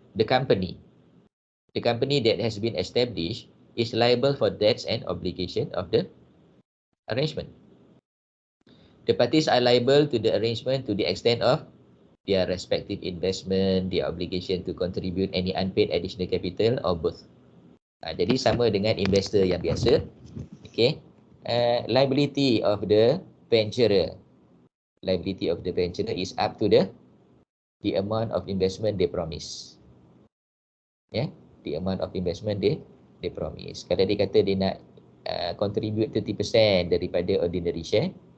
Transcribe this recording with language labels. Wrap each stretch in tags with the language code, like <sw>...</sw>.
<en>The company that has been established is liable for debts and obligation of the arrangement. The parties are liable to the arrangement to the extent of their respective investment, their obligation to contribute any unpaid additional capital or both.</en> <ms>Jadi sama dengan investor yang biasa.</ms> <en>Okay. Liability of the venturer. Liability of the venturer is up to the the amount of investment they promise. Ya, the amount of investment they promise.</en> <ms>Kalau dia kata dia nak contribute 30% daripada ordinary share.</ms>